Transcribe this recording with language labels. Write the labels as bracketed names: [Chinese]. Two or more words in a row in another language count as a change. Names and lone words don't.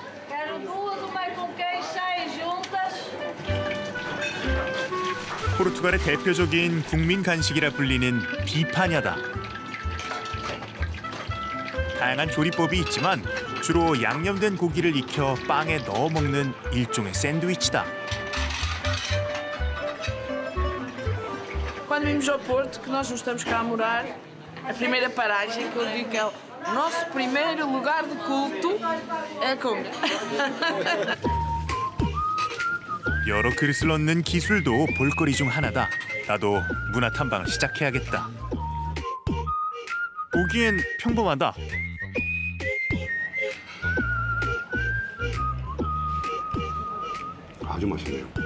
[Korean] 포르투갈의 대표적인 국민 간식이라 불리는 비파냐다. 다양한 조리법이 있지만 주로 양념된 고기를 익혀 빵에 넣어 먹는 일종의 샌드위치다. [Portuguese] Quando vimos ao Porto, que nós não estamos cá a morar, a primeira paragem que eu digo que é o nosso primeiro lugar de culto é a Coimbra. [Korean] 여러 그릇을 넣는 기술도 볼거리 중 하나다. 나도 문화 탐방을 시작해야겠다. 보기엔 평범하다. 아주 맛있네요.